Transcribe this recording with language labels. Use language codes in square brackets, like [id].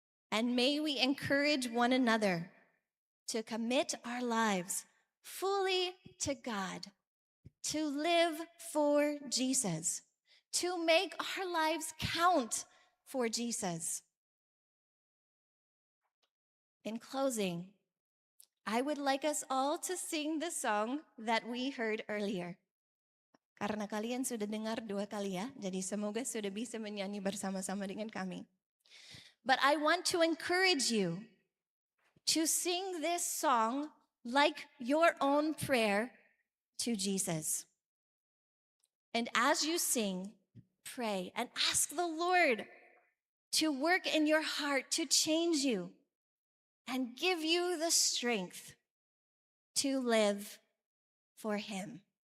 [en] And may we encourage one another to commit our lives fully to God, to live for Jesus, to make our lives count for Jesus. In closing, I would like us all to sing the song that we heard earlier. [id] Karena kalian sudah dengar 2 kali ya, jadi semoga sudah bisa menyanyi bersama-sama dengan kami. [en] But I want to encourage you to sing this song like your own prayer to Jesus. And as you sing, pray and ask the Lord to work in your heart to change you and give you the strength to live for Him.